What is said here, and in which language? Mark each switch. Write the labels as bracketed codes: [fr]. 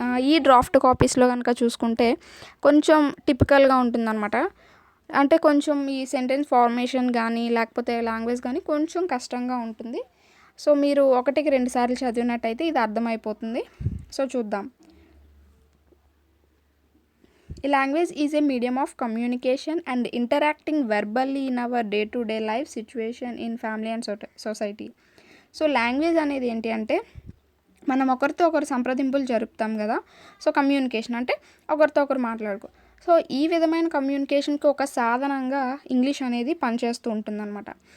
[te] ఈ డ్రాఫ్ట్ కాపీస్లో కనుక చూసుకుంటే కొంచెం టిపికల్గా ఉంటుందన్నమాట. అంటే కొంచెం ఈ సెంటెన్స్ ఫార్మేషన్ కానీ లేకపోతే లాంగ్వేజ్ కానీ కొంచెం కష్టంగా ఉంటుంది. సో మీరు 1-2 సార్లు చదివినట్టయితే ఇది అర్థమైపోతుంది. సో చూద్దాం. [en] A language is a medium of communication and interacting verbally in our day-to-day life situation in family and society. [te] So language అనేది ఏంటి అంటే మనం ఒకరితో ఒకరు సంప్రదింపులు జరుపుతాం కదా. సో కమ్యూనికేషన్ అంటే ఒకరితో ఒకరు మాట్లాడుకో. సో ఈ విధమైన కమ్యూనికేషన్కి ఒక సాధనంగా ఇంగ్లీష్ అనేది పనిచేస్తూ ఉంటుందన్నమాట.